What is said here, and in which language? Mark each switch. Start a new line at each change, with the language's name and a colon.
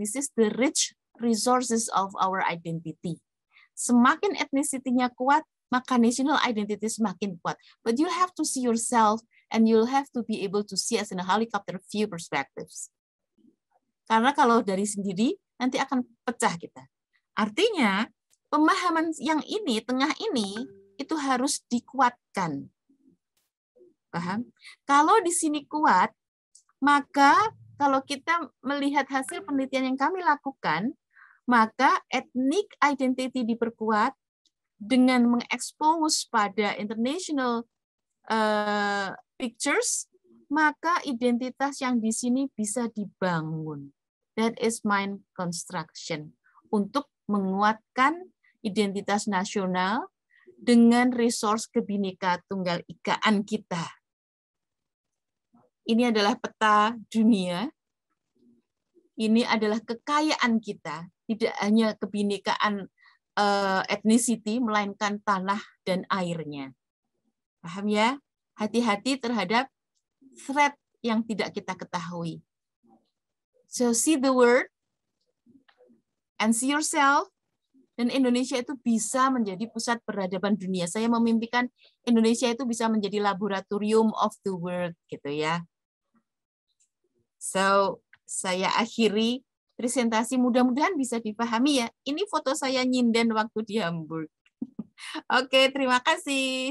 English: This is the rich resources of our identity.
Indonesian: Semakin ethnicity-nya kuat, maka
English: national identity
Indonesian: semakin kuat.
English: But you have to see yourself and you'll have to be able to see as in a helicopter view perspectives.
Indonesian: Karena kalau dari sendiri, nanti akan pecah kita. Artinya, pemahaman yang ini, tengah ini, itu harus dikuatkan. Paham? Kalau di sini kuat, maka kalau kita melihat hasil penelitian yang kami lakukan, maka
English: ethnic identity
Indonesian: diperkuat dengan mengekspos pada
English: international pictures,
Indonesian: maka identitas yang di sini bisa dibangun.
English: That is mind construction.
Indonesian: Untuk menguatkan identitas nasional dengan resource Bhinneka Tunggal Ikaan kita. Ini adalah peta dunia. Ini adalah kekayaan kita. Tidak hanya kebinekaan ethnicity, melainkan tanah dan airnya. Paham ya? Hati-hati terhadap threat yang tidak kita ketahui.
English: So see the word and see yourself.
Indonesian: Dan Indonesia itu bisa menjadi pusat peradaban dunia. Saya memimpikan Indonesia itu bisa menjadi laboratorium
English: of the world,
Indonesian: gitu ya. So saya akhiri presentasi, mudah-mudahan bisa dipahami ya. Ini foto saya nyinden waktu di Hamburg. Oke, terima kasih.